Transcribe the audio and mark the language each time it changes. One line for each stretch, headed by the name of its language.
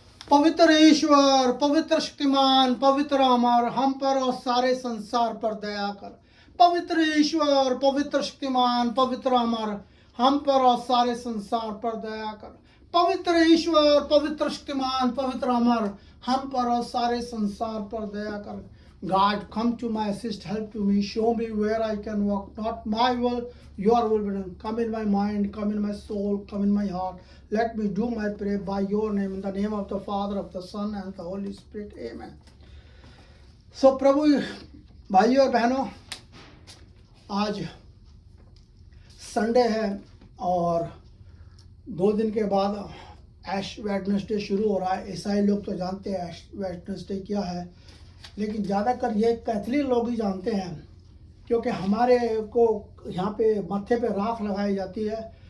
Hindi: पवित्र ईश्वर, पवित्र शक्तिमान, पवित्र अमर, हम पर और सारे संसार पर दया कर। पवित्र ईश्वर, पवित्र शक्तिमान, पवित्र अमर, हम पर और सारे संसार पर दया कर। पवित्र ईश्वर, पवित्र शक्तिमान, पवित्र अमर, हम पर और सारे संसार पर दया कर।
English: God, come to my assist, help to me, show me where I can walk, not my will, your will be done. Come in my mind, come in my soul, come in my heart. Let me do my prayer by your name, in the name of the Father, of the Son, and the Holy Spirit. Amen.
Hindi: So, प्रभु भाइयों और बहनों, आज Sunday है और 2 दिन के बाद ऐश Wednesday शुरू हो रहा है। ईसाई लोग तो जानते हैं ऐश वेडनेसडे क्या है, लेकिन ज़्यादातर ये कैथलिक लोग ही जानते हैं, क्योंकि हमारे को यहाँ पे मत्थे पे राख लगाई जाती है।